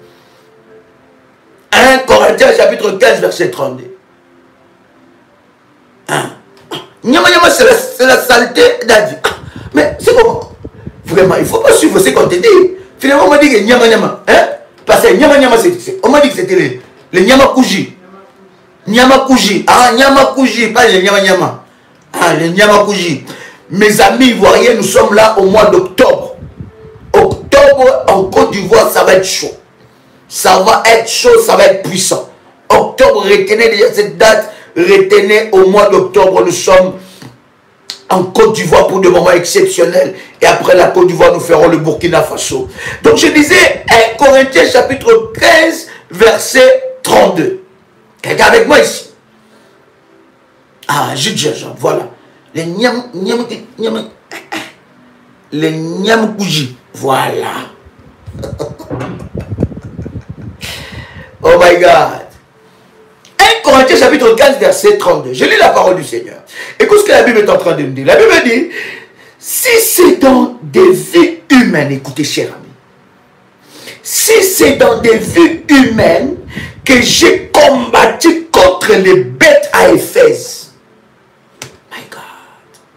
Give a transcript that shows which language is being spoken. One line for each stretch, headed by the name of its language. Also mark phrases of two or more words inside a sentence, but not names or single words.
French: 1 Corinthiens chapitre 15 verset 32. Nyama nyama c'est la saleté d'Adi. Mais c'est comment? Vraiment, il ne faut pas suivre ce qu'on te dit. Finalement, on m'a dit que nyama nyama. Hein? Parce que nyama nyama, on m'a dit que c'était les nyama kuji. Nyama kuji. Ah, nyama kuji, pas les nyama nyama. Ah, les nyama kuji. Mes amis ivoiriens, nous sommes là au mois d'octobre. Octobre, en Côte d'Ivoire, ça va être chaud. Ça va être chaud, ça va être puissant. Octobre, retenez déjà cette date. Retenez au mois d'octobre, nous sommes en Côte d'Ivoire pour des moments exceptionnels. Et après la Côte d'Ivoire, nous ferons le Burkina Faso. Donc je disais 1 Corinthiens chapitre 15, verset 32. Quelqu'un avec moi ici? Ah, jus de gingembre, voilà. Les nyamkouji. Voilà.
English: Oh my God.
French: 1 Corinthiens chapitre 15 verset 32. Je lis la parole du Seigneur. Écoute ce que la Bible est en train de me dire. La Bible dit, si c'est dans des vies humaines, écoutez cher ami, si c'est dans des vies humaines que j'ai combattu contre les bêtes à Éphèse,
English: my God.